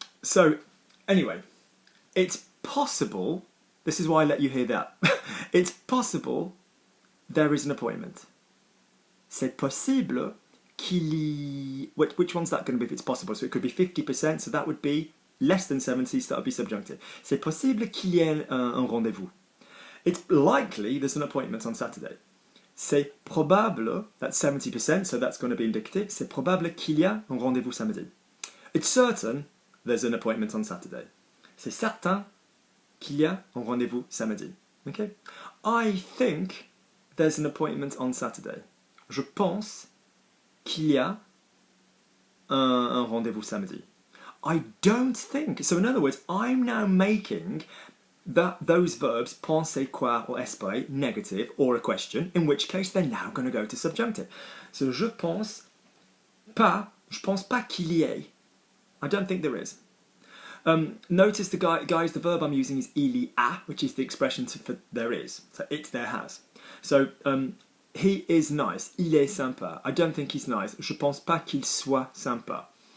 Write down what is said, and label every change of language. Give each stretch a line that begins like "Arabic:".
English: So, anyway, it's possible, this is why I let you hear that. It's possible there is an appointment.
French: C'est possible qu'il y...
English: Which one's that going to be if it's possible? So it could be 50%, so that would be less than 70, so that would be subjunctive.
French: C'est possible qu'il y ait un rendezvous.
English: It's likely there's an appointment on Saturday.
French: C'est probable,
English: that's 70%, so that's going to be indicative.
French: C'est probable qu'il y a un rendezvous samedi.
English: It's certain there's an appointment on Saturday.
French: C'est certain qu'il y a un rendezvous samedi.
English: Okay? I think there's an appointment on Saturday.
French: Je pense qu'il y a un rendezvous samedi.
English: I don't think. So in other words, I'm now making those verbs penser, croire or espérer negative or a question, in which case they're now going to go to subjunctive. So
French: je pense pas qu'il y ait.
English: I don't think there is. Notice guys, the verb I'm using is il y a, which is the expression for there is. So it, there has. So he is nice.
French: Il est sympa.
English: I don't think he's nice.
French: Je pense pas qu'il soit sympa.